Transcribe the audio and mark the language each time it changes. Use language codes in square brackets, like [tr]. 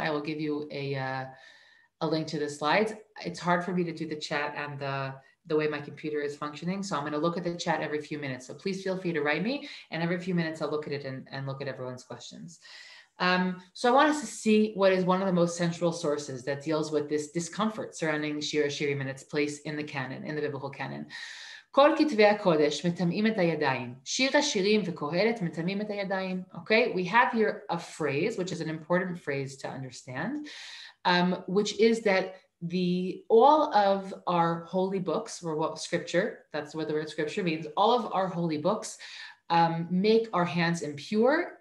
[en] I will give you a link to the slides. It's hard for me to do the chat and the way my computer is functioning. So I'm going to look at the chat every few minutes. So please feel free to write me, and every few minutes I'll look at it and look at everyone's questions. So I want us to see what is one of the most central sources that deals with this discomfort surrounding Shir HaShirim and its place in the canon, in the biblical canon. [he] כל כתבי הקודש מטמאים את הידיים. שיר השירים וקהלת מטמאים את הידיים. [en] Okay, we have here a phrase, which is an important phrase to understand, which is that all of our holy books, or what scripture, that's what the word scripture means, all of our holy books make our hands impure.